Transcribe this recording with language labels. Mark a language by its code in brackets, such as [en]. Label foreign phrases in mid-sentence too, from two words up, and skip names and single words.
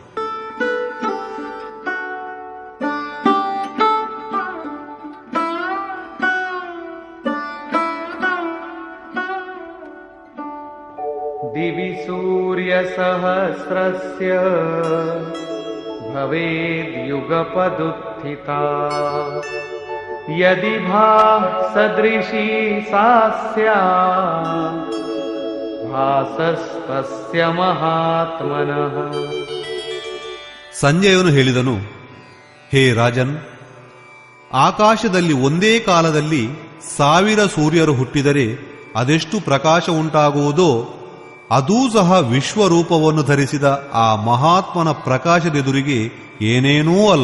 [sa] ದಿವಿ ಸೂರ್ಯಸಹಸ್ರಸ್ಯ ಭವೇದ್ಯುಗಪದುತ್ಥಿತಾ ಯದಿ ಭಾಸದೃಶೀ ಸಾ ಸ್ಯಾತ್ ಭಾಸಸ್ತಸ್ಯ ಮಹಾತ್ಮನಃ. [kn] ಸಂಜಯನು ಹೇಳಿದನು, ಹೇ ರಾಜನ್, ಆಕಾಶದಲ್ಲಿ ಒಂದೇ ಕಾಲದಲ್ಲಿ 1000 ಸೂರ್ಯರು ಹುಟ್ಟಿದರೆ ಅದೆಷ್ಟು ಪ್ರಕಾಶ ಉಂಟಾಗುವುದೋ ಅದೂ ಸಹ ವಿಶ್ವರೂಪವನ್ನು ಧರಿಸಿದ ಆ ಮಹಾತ್ಮನ ಪ್ರಕಾಶದೆದುರಿಗೆ ಏನೇನೂ ಅಲ್ಲ.